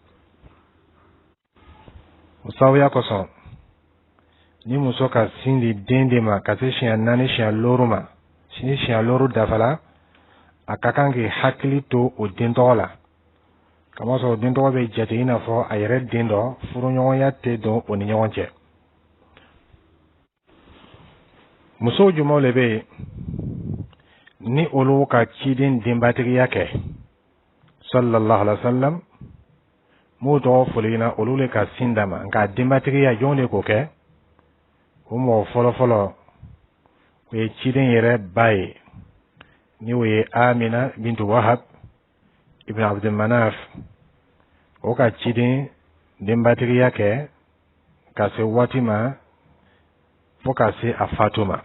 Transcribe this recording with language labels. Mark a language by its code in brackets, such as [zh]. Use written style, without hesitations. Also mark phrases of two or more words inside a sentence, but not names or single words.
[bm] o sababuya kosɔn ni muso ka sin di den de ma ka se siɲɛ 4 siɲɛ 6 ma ni siɲɛ 6 dafala a ka kan k'i hakili to o den tɔgɔ la kama sɔrɔ den tɔgɔ bɛ jate i n'a fɔ a yɛrɛ den dɔ furuɲɔgɔnya tɛ don o ni ɲɔgɔn cɛ. musow jumɛnw le bɛ yen ni olu ka ciden denbatigiya kɛ [ar] صلى الله عليه وسلم [bm] m'o tɔgɔ fɔli na olu le ka sin d'a ma nka denbatigiya jɔn de k'o kɛ o mɔgɔ fɔlɔfɔlɔ o ye ciden yɛrɛ ba ye ni o ye Amina bintu Wahab ibn Abdul Manaf. o ka ciden denbatigiya kɛ ka se waati ma fo ka se a fatu ma.